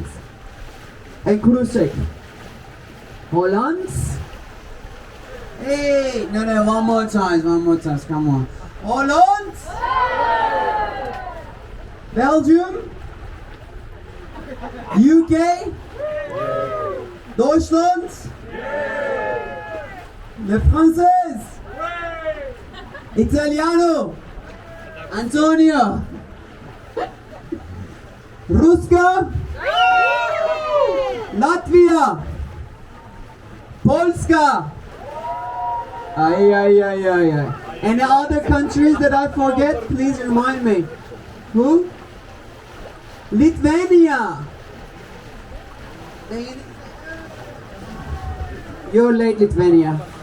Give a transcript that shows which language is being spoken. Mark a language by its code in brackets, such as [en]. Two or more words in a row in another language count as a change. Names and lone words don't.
[en] And cruise check. Holland. Hey, no, one more time, come on. Holland. Belgium. UK. Deutschland. Le Français. Italiano. Antonio. Ruska. Latvia. Polska. Ay. Any other countries that I forget, please remind me. Who? Lithuania. You're late, Lithuania.